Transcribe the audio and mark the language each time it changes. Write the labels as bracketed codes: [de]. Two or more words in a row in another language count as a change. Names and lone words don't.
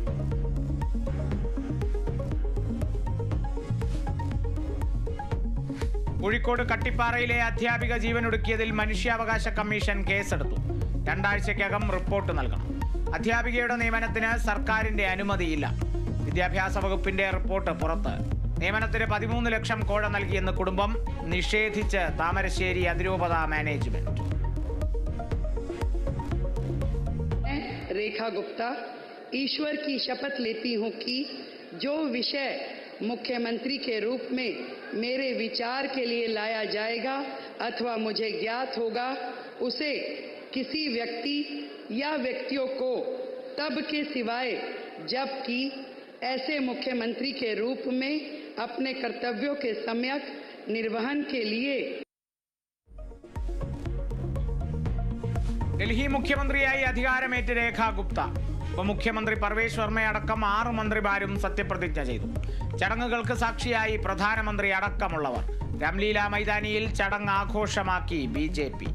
[ml] കോഴിക്കോട് കട്ടിപ്പാറയിലെ അധ്യാപിക ജീവനൊടുക്കിയതിൽ മനുഷ്യാവകാശ കമ്മീഷൻ കേസെടുത്തു. 2 ആഴ്ചയ്ക്കകം റിപ്പോർട്ട് നൽകണം. അധ്യാപികയുടെ നിയമനത്തിന് സർക്കാരിന്റെ അനുമതിയില്ല. വിദ്യാഭ്യാസ വകുപ്പിന്റെ റിപ്പോർട്ട് പുറത്ത്. നിയമനത്തിന് 13 ലക്ഷം കോഴ നൽകിയെന്ന് കുടുംബം. നിഷേധിച്ച് താമരശ്ശേരി അതിരൂപത മാനേജ്മെന്റ്. [hi] रेखा गुप्ता ईश्वर की शपथ लेती हूं कि जो विषय मुख्यमंत्री के रूप में मेरे विचार के लिए लाया जाएगा अथवा मुझे ज्ञात होगा उसे किसी व्यक्ति या व्यक्तियों को तब के सिवाय जबकि ऐसे मुख्यमंत्री के रूप में अपने कर्तव्यों के सम्यक निर्वहन के लिए [ml] ഡൽഹി മുഖ്യമന്ത്രിയായി അധികാരമേറ്റ് രേഖാ ഗുപ്ത. ഉപമുഖ്യമന്ത്രി പർവേഷ് വർമ്മയടക്കം 6 മന്ത്രിമാരും സത്യപ്രതിജ്ഞ ചെയ്തു. ചടങ്ങുകൾക്ക് സാക്ഷിയായി പ്രധാനമന്ത്രി അടക്കമുള്ളവർ. രാംലീല മൈതാനിയിൽ ചടങ്ങ് ആഘോഷമാക്കി BJP.